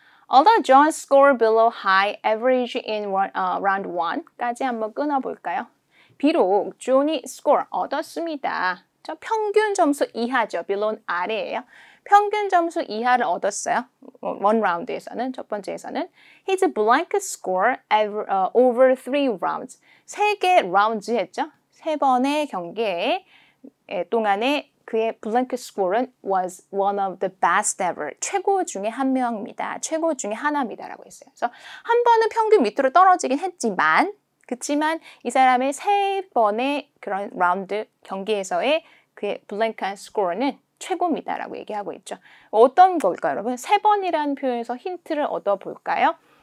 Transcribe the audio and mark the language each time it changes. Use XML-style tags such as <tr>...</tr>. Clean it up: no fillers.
<en>Although John scored below high average in round 1</en> <ko>까지 한번 끊어볼까요? 비록 존이 score 얻었습니다. 저 평균 점수 이하죠. below는 아래예요. 평균 점수 이하를 얻었어요. 원 라운드에서는, 첫 번째에서는</ko> <en>his blank score over 3 rounds.</en> <ko>3개 라운드 했죠. 3번의 경기에 동안에 그의</ko> <en>blank score는 was one of the best ever.</en> <ko>최고 중에 한 명입니다. 최고 중에 하나입니다라고 했어요. 그래서 한 번은 평균 밑으로 떨어지긴 했지만 그렇지만 이 사람의 3번의 그런 라운드 경기에서의 그의 블랭크한 스코어는 최고입니다라고 얘기하고 있죠. 어떤 걸까요, 여러분? 3번이라는 표현에서 힌트를 얻어볼까요?</ko>